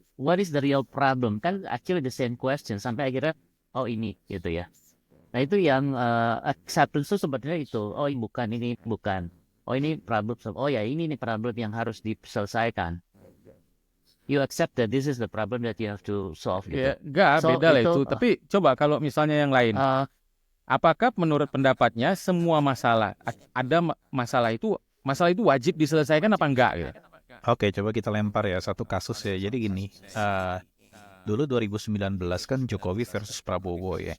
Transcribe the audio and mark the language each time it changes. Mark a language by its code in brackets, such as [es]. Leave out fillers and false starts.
[en] What is the real problem? Kan actually the same question. [id] Sampai akhirnya, oh ini gitu ya. Nah itu yang acceptance itu sebenarnya itu. Oh ini bukan. Oh ini problem. Oh ya ini nih problem yang harus diselesaikan. [en] You accept that this is the problem that you have to solve gitu. [id] Ya, enggak, [en] So, [id] beda lah itu, itu. Tapi coba kalau misalnya yang lain. Apakah menurut pendapatnya semua masalah ada masalah itu wajib diselesaikan apa enggak gitu? Oke, coba kita lempar ya satu kasus ya. Jadi gini, dulu 2019 kan Jokowi versus Prabowo ya.